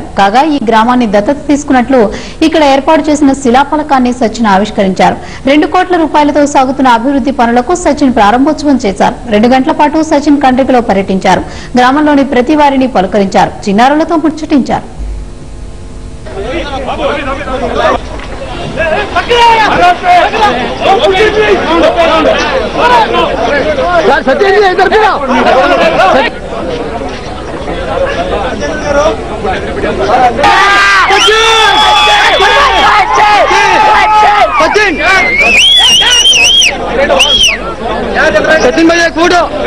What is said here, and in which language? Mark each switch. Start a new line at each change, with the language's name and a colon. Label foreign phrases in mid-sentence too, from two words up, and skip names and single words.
Telugu: కాగా ఈ గ్రామాన్ని దత్తత తీసుకున్నట్లు ఇక్కడ ఏర్పాటు చేసిన శిలాఫలకాన్ని సచిన్ ఆవిష్కరించారు. 2 కోట్ల రూపాయలతో సాగుతున్న అభివృద్ధి పనులకు సచిన్ ప్రారంభోత్సవం చేశారు. 2 గంటల పాటు సచిన్ కండ్రిగలో పర్యటించారు. గ్రామంలోని ప్రతి వారిని పలుకరించారు. చిన్నారులతో ముచ్చటించారు.
Hindi: सचिन जी इधर भी आओ। सचिन भैया फोटो